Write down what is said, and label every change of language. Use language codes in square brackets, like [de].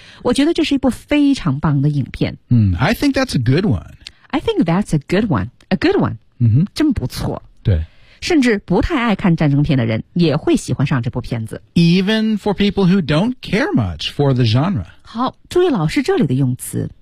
[zh] 我觉得这是一部非常棒的影片。 [en] I think that's a good one. I think that's a good one. A good one.、 Mm-hmm. [zh] 真不错。对。甚至不太爱看战争片的人也会喜欢上这部片子。 [en] Even for people who don't care much for the genre. [zh] 好，注意老师这里的用词。